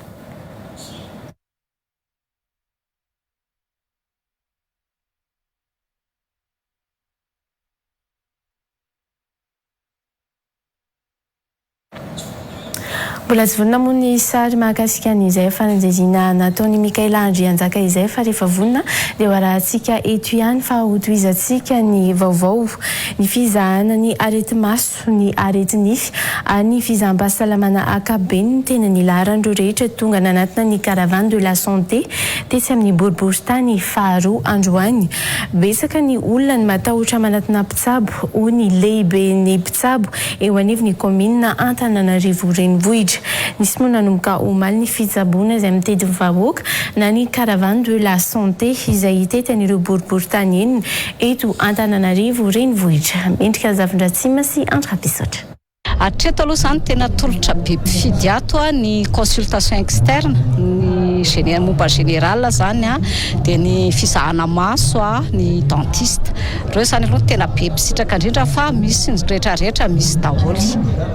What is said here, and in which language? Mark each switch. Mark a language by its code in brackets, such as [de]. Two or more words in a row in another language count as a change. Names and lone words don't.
[mg] Mbola tsy vonona moa ny sary mahakasika an'izay fanadihadiana nataony Mikaela Andrianjaka izay fa rehefa vonona dia hoarahantsika eto ihany fa hotohizantsika ny vaovao ny fizahana ny areti-maso ny areti-nify ny fizaham-pahasalamana ankapobeny ny tena ny laharandro rehetra tonga nanatina ny [fr] caravane de la santé [mg] tetsy amin'ny boriboritany faharoa androany. Betsaka ny olona ny matahotra manatina mpitsabo ho ny lehibe ny mpitsabo eo anivon'ny commune Antananarivo renivohitra. Nisy moa nanomboka omaly ny fitsaboana izay mitety vahoaka na ny [fr] caravane de la santé [mg] izay hitetan'ireo boriboritany eniny eto Antananarivo renivohitra. Mendrika Zavindratsima sy Antrapisotra. Hatreto aloha zany tena tolotra be mpifidy ato ny [fr] consultation externe [mg] ny momba général zany dia ny fisahana maso ny dentiste reo zany aloha tena be mpisitraka indrindra fa misy ny rehetrarehetra misy daholo.